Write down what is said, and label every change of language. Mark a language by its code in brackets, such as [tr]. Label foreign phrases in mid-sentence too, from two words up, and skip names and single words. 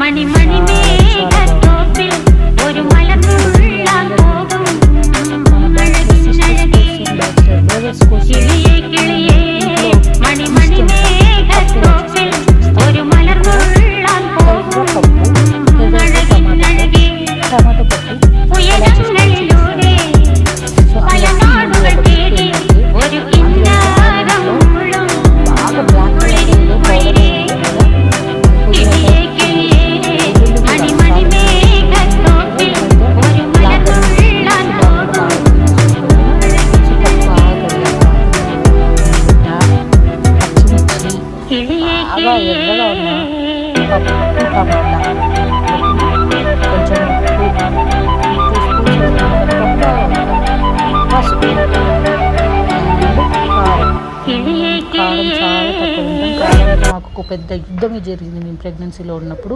[ml] ഒരു മലർന്നുള്ള പോകും കിളിയേ കിളിയേ മണിമണിമേഘത്തോപ്പിൽ ഒരു മലർന്നുള്ള പോകും അഴകിനഴകി [te] టమాటో పప్పు, [ml] ഉയരങ്ങളിലൂടെ പല നാടുകൾ തേടി ഒരു കിന്നാരം മുള്ളും [te] బాగా బ్లాక్ [ml] കുളിരിൻ വഴിയേ കിളിയേ കിളിയേ മണിമണിമേഘത്തോപ്പിൽ ഒരു മലർന്നുള്ള പോകും കിളിയേ [te] బాగా ఎర్రగా ఉన్న పప్పు, టమాటా, కొంచెం ఉప్పు, 2 స్పూన్స్ పసుపు, కారం. [ml] കിളിയേ [te] కారం చాలా తక్కువ తింటాం. కారం మాకు ఒక పెద్ద యుద్ధమే జరిగింది మేము ప్రెగ్నెన్సీలో ఉన్నప్పుడు.